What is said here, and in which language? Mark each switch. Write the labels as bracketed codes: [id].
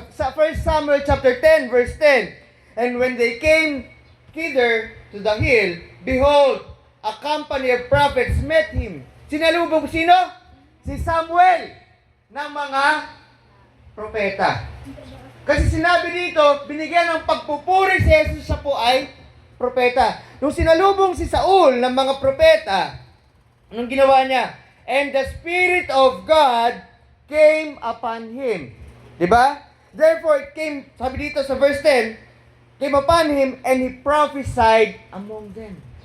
[tl] Sa [en] 1 Samuel chapter 10, verse 10, and when they came thither to the hill, behold, a company of prophets met him. [tl] Sinalubong sino? Si Samuel ng mga propeta. Kasi sinabi dito, binigyan ng pagpupuri si Jesus, siya po ay propeta. Nung sinalubong si Saul ng mga propeta, anong ginawa niya? [en] And the Spirit of God came upon him. [tl] Diba? [en] Therefore, it came, [tl] sabi dito sa [en] verse 10, came upon him and he prophesied among them.